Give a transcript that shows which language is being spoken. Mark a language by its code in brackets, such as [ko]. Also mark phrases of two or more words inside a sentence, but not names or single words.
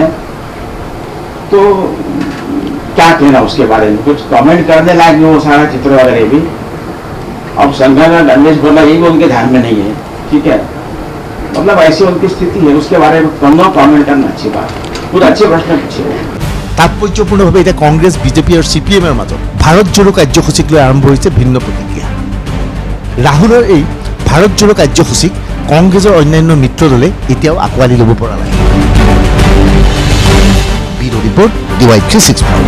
[hi] तो क्या कहना उसके बारे में, कुछ कमेंट करने लायक वो सारा चित्र वगैरह भी अब संघ का गणेश बोला ये भी उनके ध्यान में नहीं है। ठीक है, मतलब ऐसी उनकी स्थिति है, उसके बारे में कमेंट करना अच्छी बात, कुछ अच्छे प्रश्न पूछे। [as] তাৎপৰ্যপূৰ্ণভাৱে এতিয়া কংগ্ৰেছ বিজেপি আৰু CPMৰ মাজত ভাৰত জোড়ো কাৰ্যসূচীক লৈ আৰম্ভ হৈছে ভিন্ন প্ৰতিক্ৰিয়া। ৰাহুলৰ এই ভাৰত জোড়ো কাৰ্যসূচীক কংগ্ৰেছৰ অন্যান্য মিত্ৰ দলে এতিয়াও আঁকোৱালি ল'ব পৰা নাই। ব্যুৰ' ৰিপৰ্ট DY365।